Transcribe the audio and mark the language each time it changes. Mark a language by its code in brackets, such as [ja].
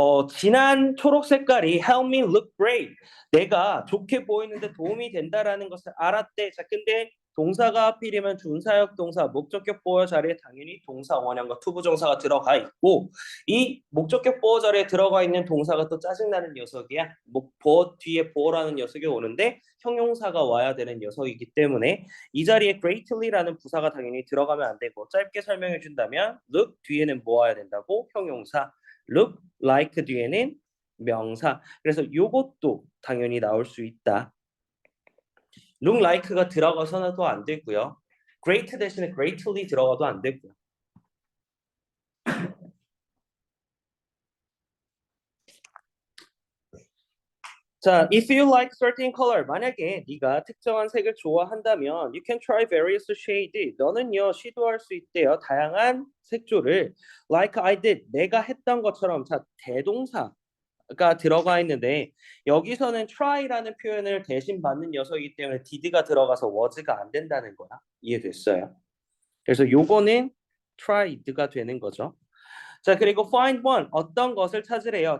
[ko] 진한 초록 색깔이 [en] help me look great. [ko] 내가 좋게 보이는데 도움이 된다라는 것을 알았대. 자, 근데 동사가 하필이면 준사역 동사, 목적격 보어 자리에 당연히 동사 원형과 투부정사가 들어가 있고 이 목적격 보어 자리에 들어가 있는 동사가 또 짜증나는 녀석이야. 보어 뒤에 보어라는 녀석이 오는데 형용사가 와야 되는 녀석이기 때문에 이 자리에 greatly라는 부사가 당연히 들어가면 안 되고 짧게 설명해 준다면 look 뒤에는 뭐 와야 된다고? 형용사. look like 뒤에는 명사. 그래서 요것도 당연히 나올 수 있다. look like가 들어가서도 안 되고요. great 대신에 greatly 들어가도 안 되고요. [en] 자, if you like certain color, [ko] 만약에 네가 특정한 색을 좋아한다면 [en] you can try various shade. [ko] 너는요 시도할 수 있대요. 다양한 색조를 [en] like I did. [ko] 내가 했던 것처럼. 자, 대동사 가 들어가 있는데 여기서는 try라는 표현을 대신 받는 녀석이기 때문에 did가 들어가서 was가 안 된다는 거야. 이해됐어요? 그래서 요거는 tried가 되는 거죠. 자, 그리고 [en] find one [ko] 어떤 것을 찾으래요.